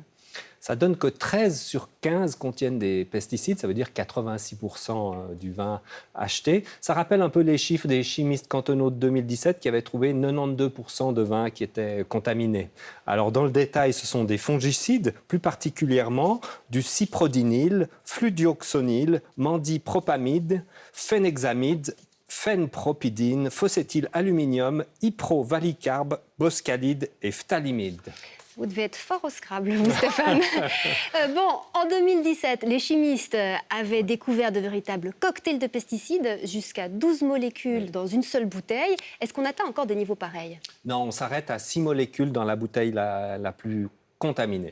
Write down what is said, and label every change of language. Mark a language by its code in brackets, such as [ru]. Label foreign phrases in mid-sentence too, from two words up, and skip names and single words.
[fr] Ça donne que 13 sur 15 contiennent des pesticides, ça veut dire 86% du vin acheté. Ça rappelle un peu les chiffres des chimistes cantonaux de 2017 qui avaient trouvé 92% de vins qui étaient contaminés. Alors dans le détail, ce sont des fongicides, plus particulièrement du cyprodinyle, fludioxonyle, mandipropamide, phénexamide, phenpropidine, phosétylaluminium, iprovalicarbes, boscalide et phtalimide. Vous devez être fort au Scrabble, vous, Stéphane. En 2017, les chimistes avaient découvert de véritables cocktails de pesticides, jusqu'à 12 molécules dans une seule bouteille. Est-ce qu'on atteint encore des niveaux pareils ? Non, on s'arrête à 6 molécules dans la bouteille la plus contaminée.